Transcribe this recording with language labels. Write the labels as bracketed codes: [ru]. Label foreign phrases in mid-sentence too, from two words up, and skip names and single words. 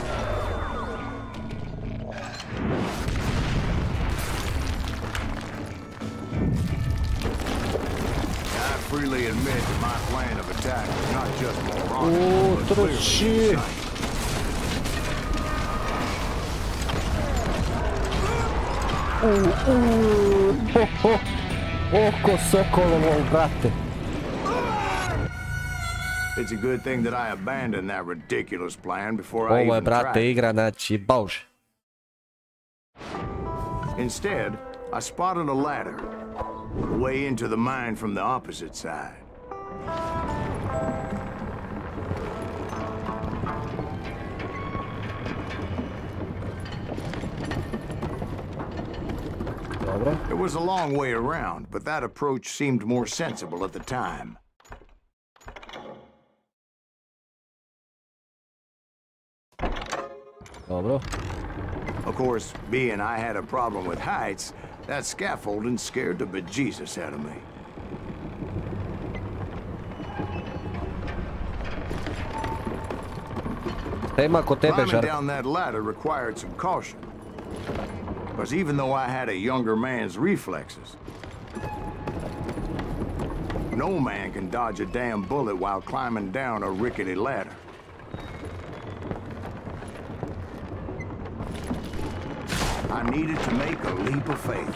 [en] I freely admit that my plan of attack was not just moronic, but clearly shit. insane. [sr] Oko sokolovo, brate. [en] It's a good thing that I abandoned that ridiculous plan before I [sr] Ovo je, [en] even tried. [sr] brate, igra, znači, bože. [en] Instead, I spotted a ladder, way into the mine from the opposite side. [sr] Dobro. [en] It was a long way around, but that approach seemed more sensible at the time. [sr] Dobro. [en] Of course, being I had a problem with heights, that scaffolding scared the bejesus out of me. [sr] Tema kod tebe, [en] Climbing [sr] Žarko. [en] down that ladder required some caution. Because even though I had a younger man's reflexes, no man can dodge a damn bullet while climbing down a rickety ladder. I needed to make a leap of faith.